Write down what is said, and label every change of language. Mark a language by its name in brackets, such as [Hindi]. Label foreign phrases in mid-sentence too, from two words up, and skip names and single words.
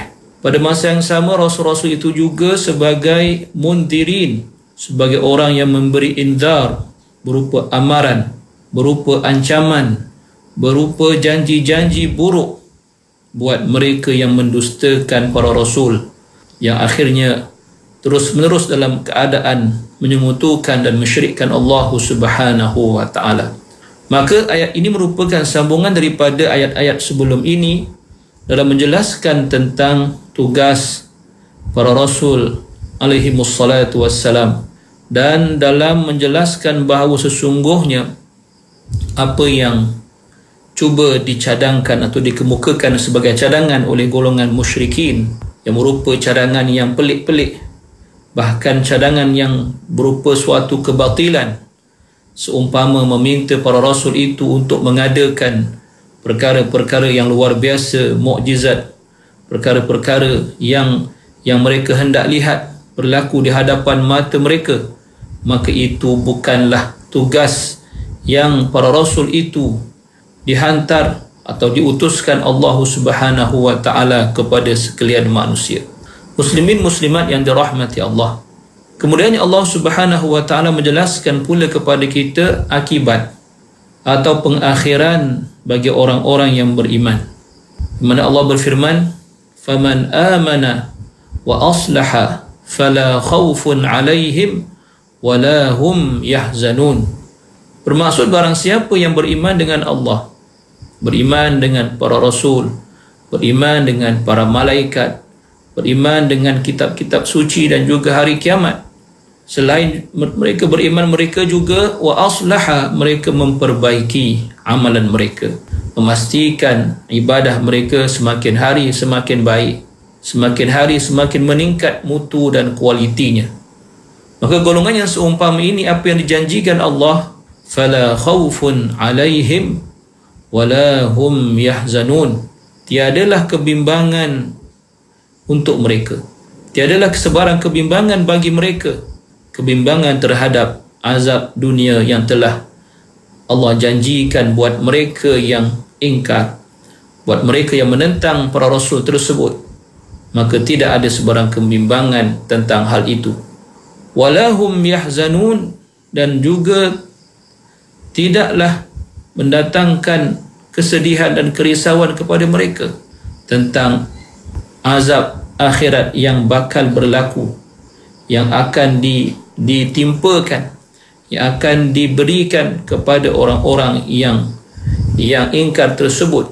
[Malay] Pada masa yang sama, rasul-rasul itu juga sebagai mundhirin, sebagai orang yang memberi inzar, berupa amaran, berupa ancaman, berupa janji-janji buruk buat mereka yang mendustakan para rasul, yang akhirnya terus-menerus dalam keadaan menyekutukan dan mensyirikkan Allah [Arabic] سبحانه وتعالى. [Malay] Maka ayat ini merupakan sambungan daripada ayat-ayat sebelum ini dalam menjelaskan tentang tugas para rasul [Arabic] عليهم الصلاة والسلام, [Malay] dan dalam menjelaskan bahawa sesungguhnya apa yang cuba dicadangkan atau dikemukakan sebagai cadangan oleh golongan musyrikin, yang merupakan cadangan yang pelik-pelik, bahkan cadangan yang berupa suatu kebatilan, seumpama meminta para rasul itu untuk mengadakan perkara-perkara yang luar biasa, mukjizat, perkara-perkara yang mereka hendak lihat berlaku di hadapan mata mereka, maka itu bukanlah tugas yang para rasul itu dihantar atau diutuskan Allah [Arabic] سبحانه وتعالى [Malay] kepada sekalian manusia. Muslimin muslimat yang dirahmati Allah, kemudian Allah [Arabic] سبحانه وتعالى [Malay] menjelaskan pula kepada kita akibat atau pengakhiran bagi orang-orang yang beriman, di mana Allah berfirman, [Arabic] فمن آمن وأصلح فلا خوف عليهم ولا هم يحزنون. [Malay] Bermaksud barang siapa yang beriman dengan Allah beriman dengan para rasul, beriman dengan para malaikat, beriman dengan kitab-kitab suci dan juga hari kiamat. Selain mereka beriman, mereka juga [Arabic] وأصلح, [Malay] mereka memperbaiki amalan mereka, memastikan ibadah mereka semakin hari semakin baik, semakin hari semakin meningkat mutu dan kualitinya. Maka golongan yang seumpama ini, apa yang dijanjikan Allah, [Arabic] فلا خوف عليهم ولا هم يحزنون, [Malay] tiadalah kebimbangan untuk mereka, tiadalah kesebaran kebimbangan bagi mereka, kebimbangan terhadap azab dunia yang telah Allah janjikan buat mereka yang ingkar, buat mereka yang menentang para rasul tersebut. Maka tidak ada sebarang kebimbangan tentang hal itu. [Arabic] ولا هم يحزنون, [Malay] dan juga tidaklah mendatangkan kesedihan dan kerisauan kepada mereka tentang azab akhirat yang bakal berlaku, yang akan ditimpakan, yang akan diberikan kepada orang-orang yang ingkar tersebut.